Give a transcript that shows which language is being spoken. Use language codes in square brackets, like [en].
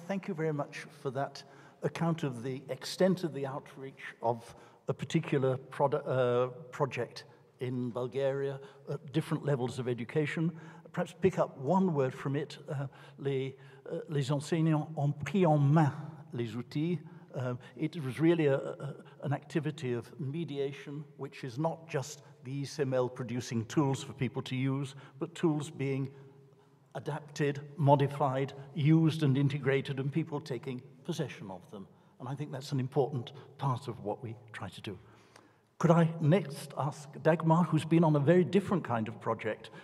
[en] Thank you very much for that account of the extent of the outreach of a particular project in Bulgaria at different levels of education. Perhaps pick up one word from it. [fr] Les enseignants ont pris en main les outils. [en] It was really an activity of mediation, which is not just the ECML producing tools for people to use, but tools being adapted, modified, used and integrated, and people taking possession of them. And I think that's an important part of what we try to do. Could I next ask Dagmar, who's been on a very different kind of project.